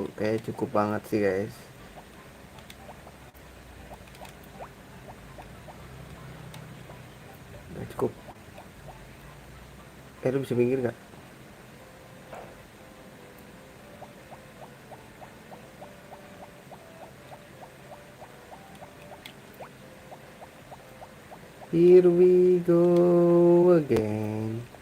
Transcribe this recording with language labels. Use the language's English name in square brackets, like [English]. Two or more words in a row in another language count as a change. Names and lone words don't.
[Indonesian] Kayak cukup banget sih guys. Udah cukup. Lu bisa minggir gak? [English] Here we go again.